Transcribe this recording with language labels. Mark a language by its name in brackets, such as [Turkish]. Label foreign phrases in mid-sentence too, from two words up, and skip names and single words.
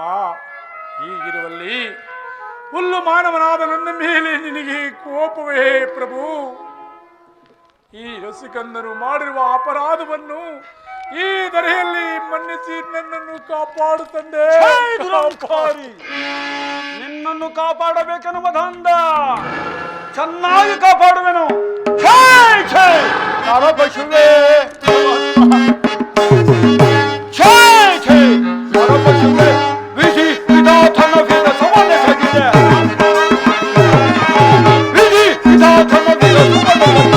[Kannada] ಹೀಗಿರುವಲ್ಲಿ ಹುಲ್ಲು ಮಾನವನಾದ ನನ್ನ ಮೇಲೆ ನಿನಗೆ ಕೋಪವೇ ಪ್ರಭು? ಈ ರಸಿಕಂದನು ಮಾಡಿರುವ ಅಪರಾಧವನ್ನು ಈ ಧರೆಯಲ್ಲಿ ಮನ್ನಿಸಿ ನನ್ನನ್ನು ಕಾಪಾಡು ತಂದೆ. ದುರಂಕಾರಿ, ನಿನ್ನನ್ನು ಕಾಪಾಡಬೇಕೆನ್ನುವ ದಂಡ ಚೆನ್ನಾಗಿ ಕಾಪಾಡುವೆನು. ಛೈ ಛೈ ನರಪಶುವೇ. ಛೈ ಛೈ ನರಪಶುವೇ. ವಿಧಿ ವಿಧಾತನ ವಿಧ ಸಮನೆಸಗಿದೆ. ವಿಧಿ ವಿಧಾತನ ವಿಧ ಸಮನೆಸಗಿದೆ.